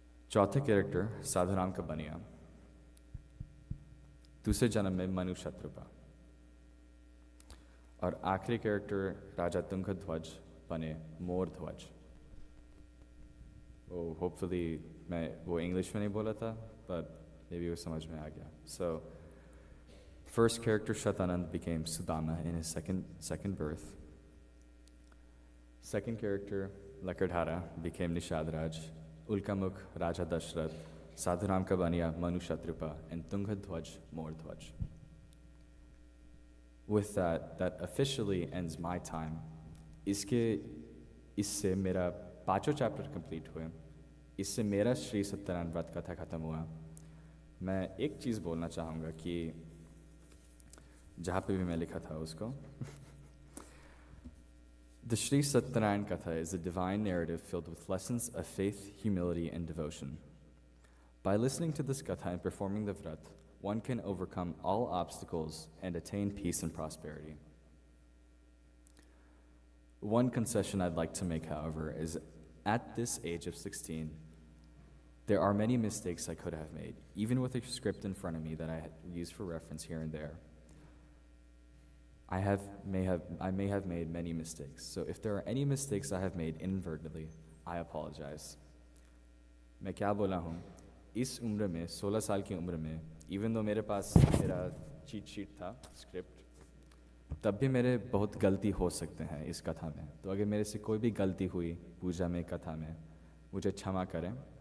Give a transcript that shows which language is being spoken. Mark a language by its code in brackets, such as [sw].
[hi] चौथे कैरेक्टर साधुराम का बनिया, दूसरे जन्म में मनु शत्रुपा। और आखिरी कैरेक्टर राजा तुंगध्वज बने मोर ध्वज। वो होपफुली मैं वो इंग्लिश में नहीं बोला था, पर मे बी वो समझ में आ गया। [en] So first character Shatanand became Sudama in his second birth. Second character Lakardhara became Nishadraj, Ulkamukh Raja Dashrath, Sadhuram Kabaniya Manu Shatrupa, and Tungadhwaj Mordhwaj. With that officially ends my time. [hi] इससे मेरा 5 chapter complete हुए। इससे मेरा श्री सत्यनारायण व्रत कथा खत्म हुआ। मैं एक चीज़ बोलना चाहूँगा कि जहाँ पे भी मैं लिखा था उसको [en] The Shri Satyanarayan Katha is a divine narrative filled with lessons of faith, humility, and devotion. By listening to this Katha and performing the Vrat, one can overcome all obstacles and attain peace and prosperity. One concession I'd like to make, however, is at this age of 16, there are many mistakes I could have made, even with a script in front of me that I use for reference here and there. I may have made many mistakes. So if there are any mistakes I have made inadvertently, I apologize. [hi] मैं क्या बोला हूँ, इस उम्र में 16 साल की उम्र में, [en] even though [hi] मेरे पास मेरा चीट शीट था स्क्रिप्ट, तब भी मेरे बहुत गलती हो सकते हैं इस कथा में। तो अगर मेरे से कोई भी गलती हुई पूजा में, कथा में, मुझे क्षमा करें।